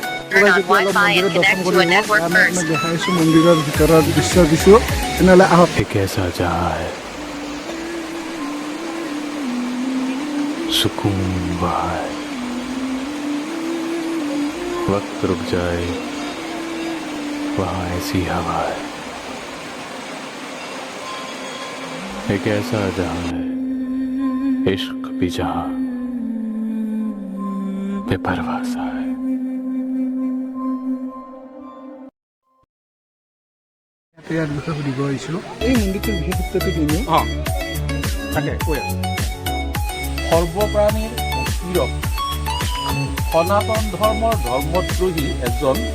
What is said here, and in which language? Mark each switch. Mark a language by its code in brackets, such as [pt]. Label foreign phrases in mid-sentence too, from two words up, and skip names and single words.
[en] Turn on Wi-Fi and connect to a network first. [as] দেখাইছোঁ মন্দিৰৰ ভিতৰৰ দৃশ্য দিছোঁ তেনেহ'লে আহক [hi] एक ऐसा जहाँ है सुकून वहाँ है वक्त रुक जाए वहाँ ऐसी हवा है एक ऐसा जहाँ है इश्क भी जहाँ बेपरवाह सा है [as] ইয়াৰ বিষয়ে সুধিব আহিছোঁ এই মন্দিৰটোৰ বিশেষত্বটো কিনো তাকে কৈ আছো সৰ্বপ্ৰাণীৰ পীড়ক সনাতন ধৰ্মৰ ধৰ্মদ্ৰোহী এজন